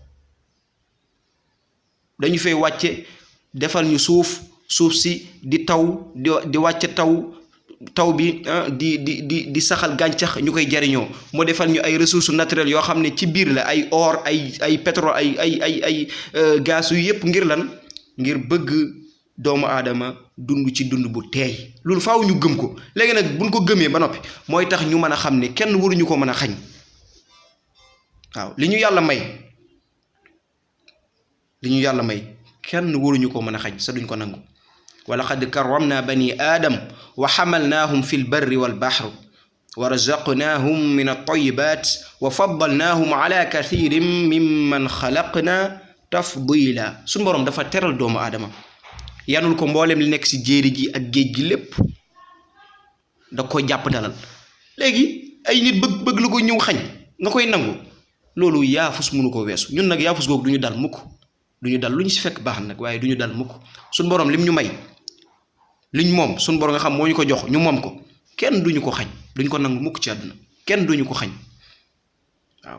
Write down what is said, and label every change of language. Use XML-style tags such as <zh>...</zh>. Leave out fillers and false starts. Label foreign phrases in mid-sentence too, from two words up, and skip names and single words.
<wo>dañu fay wàcce defal ñu suuf si di taw di wàcce taw bi di saxal gàncax ñu koy jariñoo mu defal ñu ay</wo> <fr>ressources naturelles</fr> <wo>yoo xam ne ci biir la ay or ay pétrole ay gaz yu yépp ngir lan ngir bëgg doomu aadama dund ci dund bu teey loolu faaw ñu gëm ko léegi nag buñ ko gëmee ba noppi mooy tax ñu mën a xam ne kenn waruñu ko mën a xañ waaw li ñu yàlla may kenn waruñu ko mën a xañ sa duñ ko nangu</wo> <ar>ولقد كرمنا بني آدم وحملناهم في البر والبحر ورزقناهم من الطيبات وفضلناهم على كثير ممن خلقنا تفضيلا</ar> <wo>sunu borom da fa teral doomu aadama yaanal ko mbool mi li nekk ci jéeri ji ak géej gi lépp da ko jàpp dalal léegi ay nit bëgg lu ko ñëw xañ nga koy nangu loolu yaafus mënu ko weesu ñun nag yaafus googu duñu dal mukk duñu dal luñu ci fekk baax nag waaye duñu dal mukk suñ borom lim ñu may liñ moom suñ borom nga xam moo ñu ko jox ñu moom ko kenn duñu ko xañ duñ ko nangu mukk ci àdduna kenn duñu ko xañ waaw</wo>